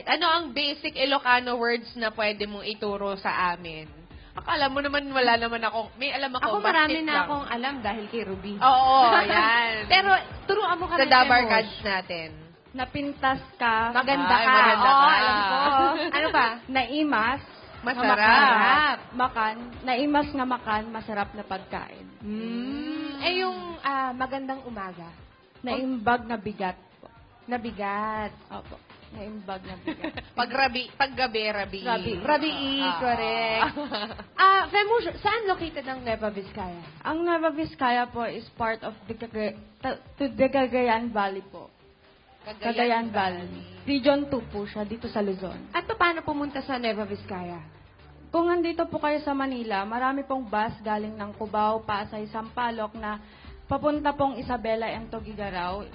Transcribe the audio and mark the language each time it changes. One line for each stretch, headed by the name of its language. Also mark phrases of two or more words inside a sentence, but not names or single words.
Filipino: Ano ang basic Ilocano words na pwede mong ituro sa amin? Akala mo naman wala naman akong, may alam ako. Ako marami bakit na lang? akong alam dahil kay Ruby. Oo, yan. Pero turuan mo sa kami. Dabarkads natin.
Iloko: Napintas ka.
Filipino: Maganda Ay, ka. maganda Oo, ka. alam ko. Ano pa?
Iloko: Naimas.
Filipino: Masarap.
Iloko: Makan. Naimas nga makan,
Filipino: masarap na pagkain. Eh yung magandang umaga.
Iloko: Naimbag na bigat po. Nabigat.
Filipino: Opo.
Iloko: Naimbag na bigat.
Filipino: Paggabi, rabi. Rabi, correct. Femush, saan located ang Nueva Vizcaya?
English: Ang Nueva Vizcaya po is part of the Cagayan Valley po. Cagayan Valley.
Filipino: Region 2 po siya, dito sa Luzon. At paano pumunta sa Nueva Vizcaya? Kung nandito po kayo sa Manila, marami pong bus galing ng Cubao, Pasay, Sampaloc na papunta pong Isabela and Tugigaraw.